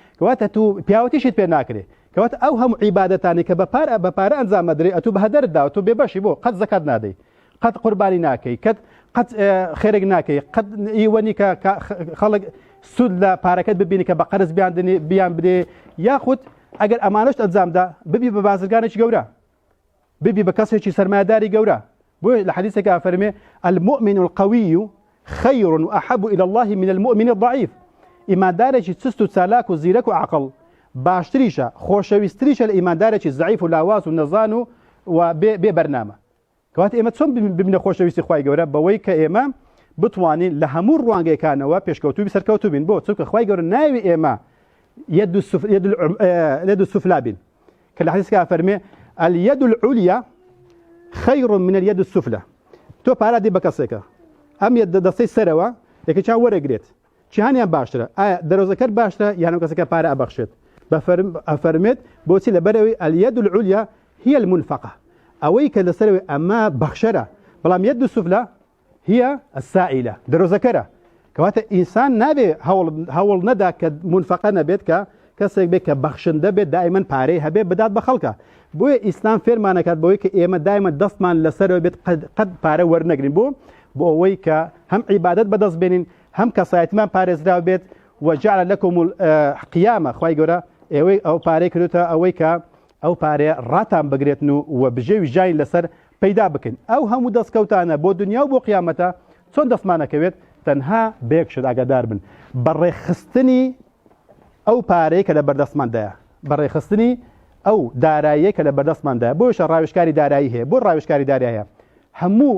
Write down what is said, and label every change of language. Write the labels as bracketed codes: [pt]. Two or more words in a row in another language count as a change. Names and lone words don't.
[ckb] کەواتە تو پیاوەتیشت پێ ناکرێ، کەواتە ئەو هەموو عیبادەتانی کە بەپارە ئەنجام ئەدرێ ئەتوو بەهەدەردا و تۆ بێبەشی بۆ قەت زەکات نادەی قەت قوربانی ناکەی قەت خێرێک ناکەی قەت ئیوەنی کە خەڵک سود لە پارەکەت ببینی کە بە قەرز بیان بدێ یاخود ئەگەر ئەمانەش ئەنجامدا ببی بە بازرگانێکی گەورە ببی بە کەسێکی سەرمایەداری گەورە بۆ لە حەدیثێکا فەرمێ [ar] المؤمن القوي خير وأحب إلى الله من المؤمن الضعيف [ckb] ئیماندارێکی چست و چالاک و زیرەک و عەقڵ باشتریشە خۆشەویستتریشە لە ئیماندارێکی زەعیف و لاواز و نەزان و بێ بەرنامە کەواتە ئێمە چۆن ببینە خۆشەویستی خوای گەورە بەوەی کە ئێمە بتوانین لە هەموو ڕوانگەیەکانەوە پێشکەوتوبی سەرکەوتوو بین بۆ چونکە خوای گەورە ناوی ئێمە [ar] يد السفلى [ckb] بین کە لە حەدیثێکا فەرمێ [ar] اليد العليا خير من اليد السفلى [ckb] تۆ پارە دێ بە کەسێکە ئەم دەستەی سەرەوە یەکێکیان وەرەگرێت چیهانیان باشترە ئایا دەرۆزەکەت باشترە یان کەسەکە پارە ئەبەخشێت ئەفەرمێت بۆچی لەبەرەوەی [ar] اليد العليا هي المنفقة [ckb] ئەوەی کە لەسەرەوەی ئەمە بەخشەرە بەڵام [ar] يد السفلى هي السائلة [ckb] دەرۆزەکەرە کەواتە ئینسان نابێ هەوڵ نەدا کە منفقە نەبێت کە کەسێک بێت کە بەخشندە بێت دائیمەن پارەی هەبێ بدات بە خەڵکە بۆیە ئیسلام فێرمانەکات بەوەی کە ئێمە دائیمەن دەستمان لەسەرەوە بێت قەت پارە وەرنەگرین بۆ ئەوەی کە هەم عیبادەت بەدەست بێنین هەم کەسایەتیمان پارێزراو بێت [ar] وجعل لكم القيامة [ckb] خوای گەورە ئێوەی ئەو پارەی کردوتە ئەوەی کە ئەو پارەیە ڕاتان بگرێتن و بژێوی ژاین لەسەر پەیدا بکەین ئەو هەموو دەستکەوتانە بۆ دنیا و بۆ قیامەتە چۆن دەستمانەکەوێت تەنها بەیەک شت ئاگادار بن بەڕێخستنی ئەو پارەی کە لە بەردەستماندایە بەڕێخستنی ئەو داراییە کە لە بەردەستماندایە بۆشە ڕاوێژکاری دارایی هەیە بۆ ڕاوێژکاری دارایی هەیە هەموو